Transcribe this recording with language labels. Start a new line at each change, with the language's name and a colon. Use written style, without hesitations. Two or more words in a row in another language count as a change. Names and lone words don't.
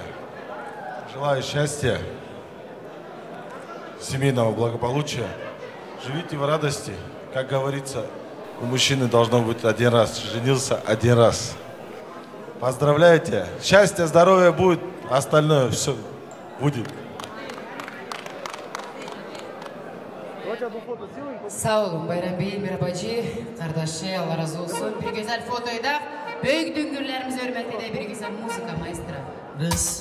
Russian: Желаю счастья, семейного благополучия. Живите в радости. Как говорится, у мужчины должно быть один раз. Женился один раз. Поздравляю тебя. Счастье, здоровье будет, остальное все будет.
Turkish: Sağ olun Bayram Bey, Mirabacı, kardeşi, Allah razı olsun. Bir güzel fotoyu da büyük düngürlerimizi hürmet ede bir güzel müzika maestra. Rız.